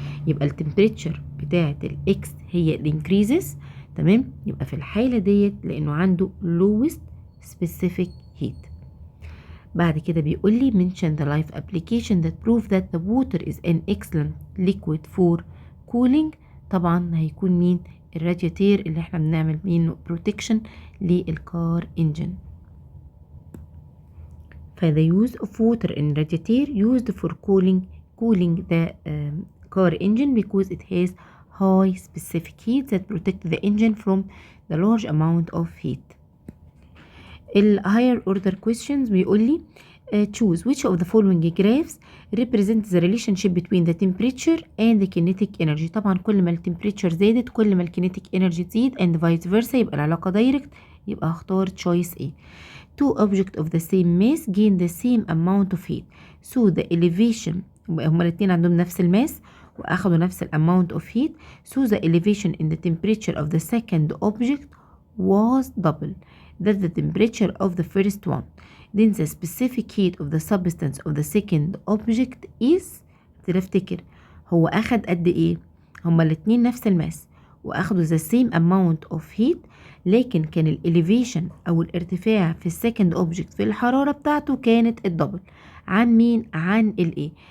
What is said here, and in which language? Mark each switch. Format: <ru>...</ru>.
<ar>يبقى التمبريتشر بتاعت الإكس هي الانكريزز تمام يبقى في الحالة ديت لأنه عنده</ar> <en>lowest specific heat.</en> <ar>بعد كده بيقول لي</ar> <en>mention the life application that prove that the water is an excellent liquid for cooling.</en> <ar>طبعا هيكون مين؟ الرادياتير اللي احنا بنعمل منه protection للكار engine.</ar> <en>the use of water in radiator used for cooling the car engine because it has high specific heat that protect the engine from the large amount of heat. ال higher order questions</en> <ar>بيقول لي</ar> <en>choose which of the following graphs represent the relationship between the temperature and the kinetic energy.</en> <ar>طبعا كل ما التمبريتشر زادت كل ما الكينيتيك انرجي تزيد</ar> <en>and vice versa</en> <ar>يبقى العلاقة دايركت يبقى هختار</ar> <en>choice A. Two objects of the same mass gain the same amount of heat. So the elevation</en> <ar>هما الاتنين عندهم نفس الماس واخدوا نفس</ar> <en>amount of heat. So the elevation in the temperature of the second object was double that the temperature of the first one. Then the specific heat of the substance of the second object is</en> <ar>تفتكر هو أخد قد إيه؟ هما الاتنين نفس الماس وأخدوا</ar> <en>the same amount of heat</en> <ar>لكن كان ال elevation أو الارتفاع في السكند object في الحرارة بتاعته كانت الدبل عن مين؟ عن ال A.</ar>